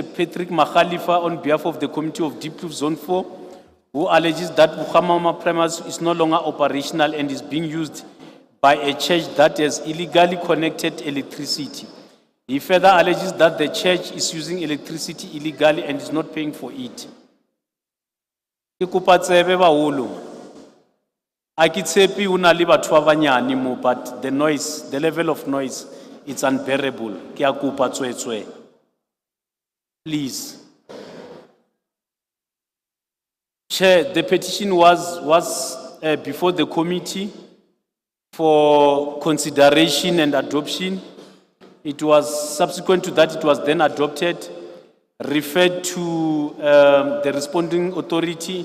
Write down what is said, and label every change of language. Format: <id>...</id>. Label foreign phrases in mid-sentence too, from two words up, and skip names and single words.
<en>Patrick Makhalifa on behalf of the Committee of Diepkloof Zone 4, who alleges that Bukhomana Primary is no longer operational and is being used by a church that has illegally connected electricity. He further alleges that the church is using electricity illegally and is not paying for it.</en> <st>Ke kopa tsebe baholo. A ke tshepe ho na le batho ba banyane mo,</st> <en>but the noise, the level of noise, it's unbearable.</en> <st>Ke a kopa tswetswe.</st> <en>Please. Chair, the petition was before the committee for consideration and adoption. It was subsequent to that, it was then adopted, referred to the responding authority.</en>